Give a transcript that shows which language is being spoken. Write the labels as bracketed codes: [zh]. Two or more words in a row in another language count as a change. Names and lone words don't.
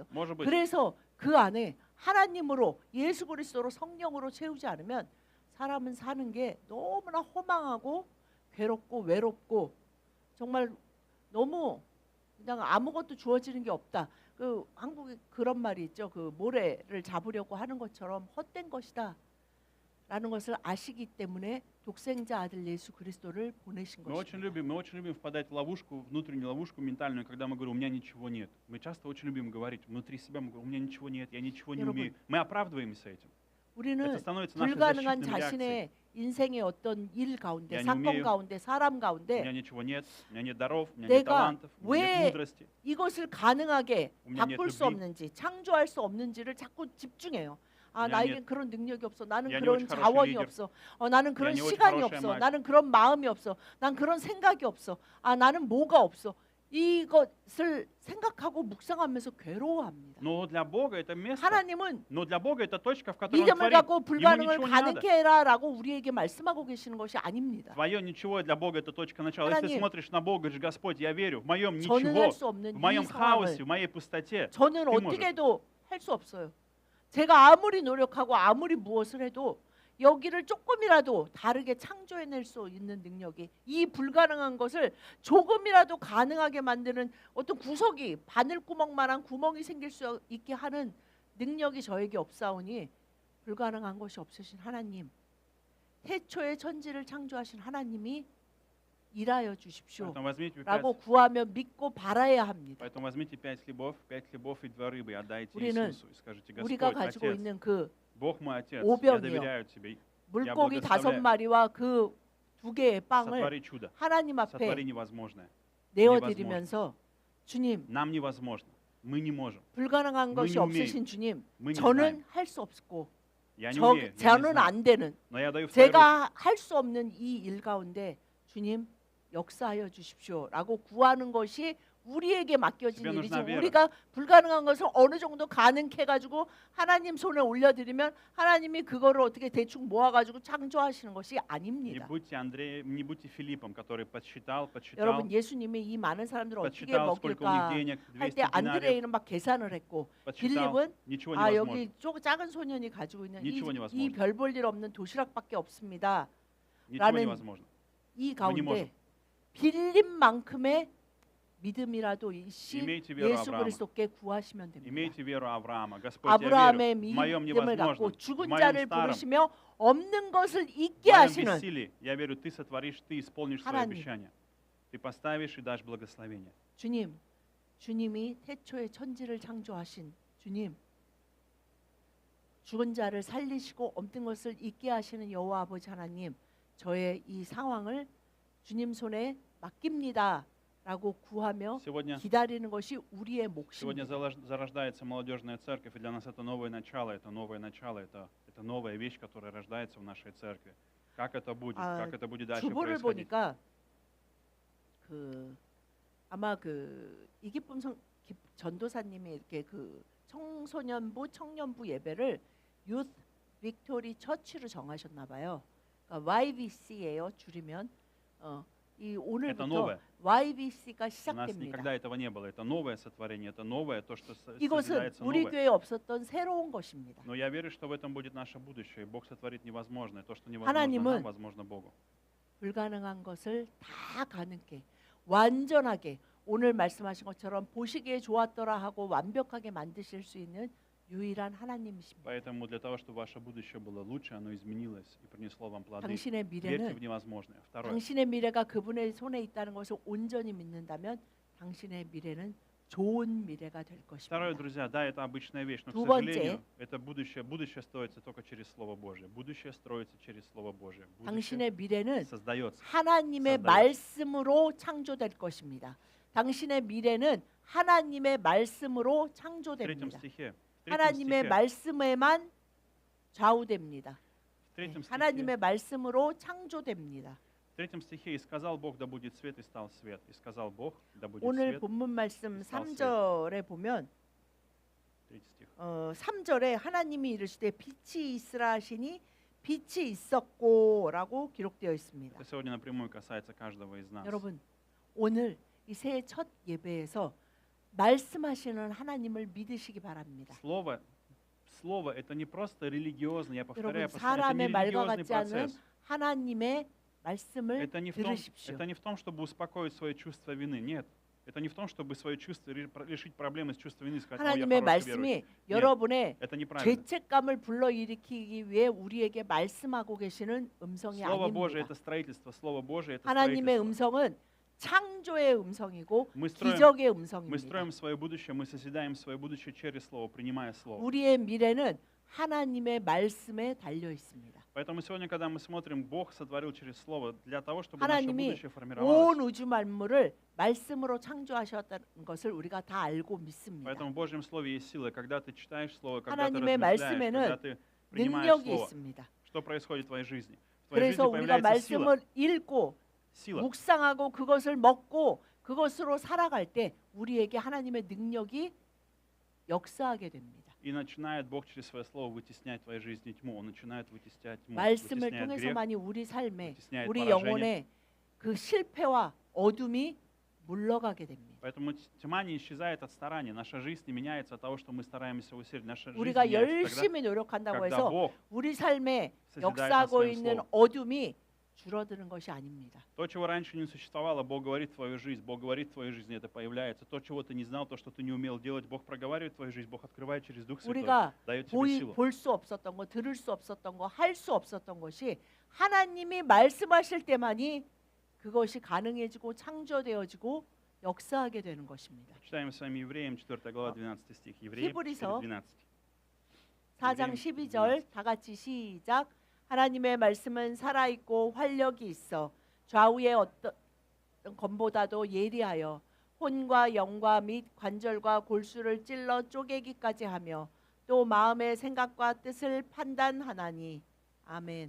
[ru] Может быть, [ko] 그래서 그 안에 하나님으로 예수 그리스도로 성령으로 채우지 않으면 사람은 사는 게 너무나 허망하고 괴롭고 외롭고 정말 너무 그냥 아무것도 주어지는 게 없다. 그 한국에 그런 말이 있죠. 그 모래를 잡으려고 하는 것처럼 헛된 것이다. 라는 것을 아시기 때문에 독생자 아들 예수 그리스도를 보내신 [ru] мы очень [ko] 것입니다. [ru] любим впадать в ловушку, внутреннюю ловушку ментальную, когда мы говорим, у меня ничего нет. Мы часто очень любим говорить внутри себя, мы говорим, у меня ничего нет, я ничего не [ko] 여러분, [ru] умею. Мы оправдываемся этим. Это [ko] 우리는 [ru] становится нашей [ko] 불가능한 [ru] защитной реакцией. [ko] 자신의 인생의 어떤 일 가운데 [ru] Я не [ko] 사건 [ru] умею. [ko] 가운데 사람 [ru] У меня [ko] 가운데 [ru] ничего нет, у меня нет даров, у меня нет [ko] 내가 [ru] талантов, у меня [ko] 왜 [ru] нет мудрости. [ko] 이것을 가능하게 [ru] У меня нет [ko] 바꿀 수 [ru] любви. [ko] 없는지 창조할 수 없는지를 자꾸 집중해요. [ru] У меня [ko] 나에겐 [ru] нет- [ko] 그런 능력이 없어. 나는 [ru] Я не [ko] 그런 [ru] очень хороший [ko] 자원이 [ru] лидер. [ko] 없어. 나는 그런 [ru] не очень [ko] 시간이 [ru] хорошая [ko] 없어. [ru] мать. [ko] 나는 그런 마음이 없어. 난 그런 생각이 없어. 나는 뭐가 없어. 이것을 생각하고 묵상하면서 괴로워합니다. [ru] Но для Бога это место, [ko] 하나님은 [ru] но для Бога это точка, в которой Он [ko] 믿음을 [ru] творит. [ko] 갖고 [ru] Ему [ko] 불가능을 [ru] ничего не надо. [ko] 가능케 해라라고 우리에게 말씀하고 계시는 것이 아닙니다. [ru] Твое ничего для Бога это точка начала. Если ты [ko] 하나님, [ru] смотришь на Бога, говоришь, Господь, я верю, в моем [ko] 저는 [ru] ничего, [ko] 할 수 없는 [ru] в [ko] 이 [ru] моем хаосе, [ko] 상황을 [ru] в моей пустоте, [ko] 저는 [ru] ты можешь. [ko] 어떻게도 할 수 없어요. 제가 아무리 노력하고 아무리 무엇을 해도 여기를 조금이라도 다르게 창조해낼 수 있는 능력이 이 불가능한 것을 조금이라도 가능하게 만드는 어떤 구석이 바늘구멍만한 구멍이 생길 수 있게 하는 능력이 저에게 없사오니 불가능한 것이 없으신 하나님, 태초의 천지를 창조하신 하나님이 일하여 주십시오 [ru] Поэтому возьмите [ko] 라고 구하며 믿고 바라야 합니다. [ru] Поэтому возьмите 5 хлебов и 2 рыбы и отдайте [ko] 우리는 [ru] Иисусу. И скажите, [ko] 우리가 [ru] Господь, [ko] 가지고 [ru] Отец, [ko] 있는 그 [ru] Бог мой Отец, я [ko] 오병이요. [ru] доверяю Тебе. [ko] 물고기 [ru] благословляю. [ko] 5마리와 그 2개의 빵을 [ru] Сотвори чудо, [ko] 하나님 앞에 [ru] сотвори невозможное. [ko] 내어드리면서 주님, [ru] Нам невозможно, мы не можем, [ko] 불가능한 [ru] Мы [ko] 것이 [ru] не умеем. [ko] 없으신 주님, [ru] мы не [ko] 저는 [ru] знаем. [ko] 할 수 없고 [ru] Я не умею, я не [ko] 저는 [ru] знаю. [ko] 안 되는 [ru] Но я даю в твои руки. [ko] 제가 할 수 없는 이 일 가운데 주님 역사하여 주십시오라고 구하는 것이 우리에게 맡겨진 [ru] Тебе [ko] 일이지 [ru] нужна вера. [ko] 우리가 불가능한 것을 어느 정도 가능해 가지고 하나님 손에 올려드리면 하나님이 그거를 어떻게 대충 모아가지고 창조하시는 것이 [ru] Не [ko] 아닙니다. [ru] будьте Андреем, не будьте Филиппом, который подсчитал, [ko] 여러분 예수님이 이 많은 사람들을 어떻게 [ru] подсчитал, сколько у них [ko] 먹일까 [ru] денег, [ko] 할 [ru] 200 [ko] 때 [ru] динариев, [ko] 안드레이는 막 계산을 했고 [ru] подсчитал, [ko] 빌립은 [ru] ничего [ko] 아 [ru] невозможно. [ko] 여기 작은 소년이 가지고 있는 [ru] ничего [ko] 이 [ru] невозможно. [ko] 별 볼 일 없는 도시락밖에 없습니다. [ru] Ничего [ko] 라는 [ru] невозможно. [ko] 이 [ru] не [ko] 가운데 [ru] можем. [ko] 빌립만큼의 믿음이라도 이씨 [ru] Имейте веру [ko] 예수 [ru] Авраама. [ko] 그리스도께 구하시면 됩니다. [ru] Имейте веру Авраама. Господь, я верю, [ko] 아브라함의 [ru] в моем [ko] 믿음을 [ru] невозможном, [ko] 갖고 [ru] в [ko] 죽은 [ru] моем [ko] 자를 [ru] старом, [ko] 부르시며 없는 것을 [ru] в [ko] 있게 [ru] моем [ko] 하시는 [ru] бессилии, я верю, ты сотворишь, ты исполнишь свои [ko] 하나님. [ru] обещания. Ты поставишь и дашь благословение. [ko] 주님이 태초에 천지를 창조하신 주님, 죽은 자를 살리시고 없는 것을 있게 하시는 여호와 아버지 하나님, 저의 이 상황을 주님 손에 맡깁니다라고 구하며 [ru] Сегодня [ko] 기다리는 것이 우리의 [ru] Сегодня [ko] 몫입니다. [ru] зарождается молодежная церковь, и для нас это новое начало, это новая вещь, которая рождается в нашей церкви. Как это будет, как это будет дальше [ko] 주보를 [ru] происходить? [ko] 보니까 아마 이기쁨 전도사님이 이렇게 청소년부 청년부 예배를 Youth Victory Church로 정하셨나 봐요. 그러니까 YVC예요. 줄이면 이 [ru] Это [ko] 오늘부터 [ru] новое. [ko] YVC가 [ru] У нас [ko] 시작됩니다. [ru] никогда этого не было. Это новое сотворение, это новое, то, что [ko] 이것은 [ru] созидается [ko] 우리 [ru] новое. [ko] 교회에 없었던 새로운 것입니다. [ru] Но я верю, что в этом будет наше будущее. Бог сотворит невозможное. То, что невозможно [ko] 하나님은 [ru] нам, возможно Богу. [ko] 불가능한 것을 다 가능케 완전하게 오늘 말씀하신 것처럼 보시기에 좋았더라 하고 완벽하게 만드실 수 있는 유일한 하나님이십니다. [ru] Поэтому для того, чтобы ваше будущее было лучше, оно изменилось и принесло вам плоды. [ko] 당신의 [ru] Верьте в [ko] 미래는 [ru] невозможное. Второе. [ko] 당신의 미래가 그분의 손에 있다는 것을 온전히 믿는다면 당신의 미래는 좋은 미래가 될 [ru] Второе, [ko] 것입니다. [ru] друзья, да, это обычная вещь, но, к [ko] 두 [ru] сожалению, [ko] 번째. [ru] это будущее строится только через Слово Божье. Будущее строится через Слово Божье. Будущее [ko] 당신의 미래는 [ru] создается. [ko] 하나님의 사다요. 말씀으로 창조될 것입니다. 당신의 미래는 하나님의 말씀으로 [ru] В третьем [ko] 창조됩니다. [ru] стихе, [ko] 하나님의 말씀에만 좌우됩니다. [ru] в третьем стихе, [ko] 하나님의 말씀으로 창조됩니다. [ru] в третьем стихе «И сказал Бог, да будет свет, и стал свет. И сказал Бог, да будет [ko] 오늘 [ru] свет». [ko] 본문 말씀 [ru] стал свет. [ko] 3절에 보면 [ru] Третий стих. [ko] 3절에 하나님이 이르시되 빛이 있으라 하시니 빛이 있었고라고 기록되어 있습니다. [ru] Это сегодня напрямую касается каждого из нас. [ko] 여러분, 오늘 이 새해 첫 예배에서 말씀하시는 하나님을 믿으시기 바랍니다. [ru] Слово это не просто религиозно, я повторяю, [ko] 여러분, [ru] постоянно, это не [ko] 사람의 말과 [ru] религиозный [ko] 같지 않은 [ru] процесс. [ko] 하나님의 말씀을 [ru] Это не [ko] 들으십시오. [ru] в том, чтобы успокоить свое чувство вины. Нет. Это не в том, чтобы свое чувство решить проблемы с чувством вины, сказать, я [ko] 하나님의 [ru] хороший верующий. [ko] 말씀이 여러분의 [ru] Это неправильно. [ko] 죄책감을 불러일으키기 위해 우리에게 말씀하고 계시는 음성이 [ru] Слово Божие [ko] 아닙니다. [ru] это строительство, Слово Божие это [ko] 하나님의 [ru] строительство. [ko] 음성은 창조의 음성이고 [ru] Мы строим, [ko] 기적의 [ru] мы [ko] 음성입니다. [ru] строим свое будущее, мы созидаем свое будущее через Слово, принимая Слово. [ko] 우리의 미래는 하나님의 말씀에 달려 있습니다. [ru] Поэтому сегодня, когда мы смотрим, Бог сотворил через Слово для того, чтобы наше [ko] 하나님이 [ru] будущее [ko] 온 [ru] формировалось. [ko] 우주 만물을 말씀으로 창조하셨다는 것을 우리가 다 알고 믿습니다. [ru] Поэтому в Божьем Слове есть сила. Когда ты читаешь Слово, когда ты [ko] 하나님의 [ru] размышляешь, [ko] 말씀에는 [ru] когда ты принимаешь [ko] 능력이 [ru] Слово, [ko] 있습니다. [ru] что происходит в твоей жизни? В твоей жизни [ko] 그래서 우리가 [ru] появляется сила. [ko] 말씀을 읽고 [ru] Сила. [ko] 묵상하고 그것을 먹고 그것으로 살아갈 때 우리에게 하나님의 능력이 역사하게 됩니다. [ru] И начинает Бог через свое слово вытеснять в твоей жизни тьму. Он начинает вытеснять тьму, [ko] 말씀을 [ru] вытесняет грех, [ko] 통해서만이 우리 삶에 [ru] вытесняет [ko] 우리 [ru] поражение. [ko] 영혼의 그 실패와 어둠이 물러가게 됩니다. [ru] Поэтому тьма не исчезает от старания. Наша жизнь не меняется от того, что мы стараемся усилить. Наша жизнь [ko] 우리가 [ru] меняется [ko] 열심히 노력한다고 [ru] когда [ko] 해서 [ru] Бог [ko] 우리 삶에 [ru] созидает на [ko] 역사하고 [ru] своем [ko] 있는 [ru] слове. [ko] 어둠이 줄어드는 것이 아닙니다. [ru] То, чего раньше не существовало, Бог говорит в твою жизнь. Бог говорит в твоей жизни, это появляется. То, чего ты не знал, то, что ты не умел делать, Бог проговаривает в твою жизнь, Бог открывает через Дух Святой, [ko] 우리가 [ru] дает тебе силу. [ko] 볼 수 없었던 거, 들을 수 없었던 거, 할 수 없었던 것이 하나님이 말씀하실 때만이 그것이 가능해지고 창조되어지고 역사하게 되는 것입니다. [ru] Читаем с вами Евреям, 4 глава, 12 стих. Евреям [ko] 히브리서 4:12. 4장 12절 다 같이 시작. 하나님의 말씀은 살아있고 활력이 있어 좌우의 어떤 검보다도 예리하여 혼과 영과 및 관절과 골수를 찔러 쪼개기까지 하며 또 마음의 생각과 뜻을 판단하나니 아멘.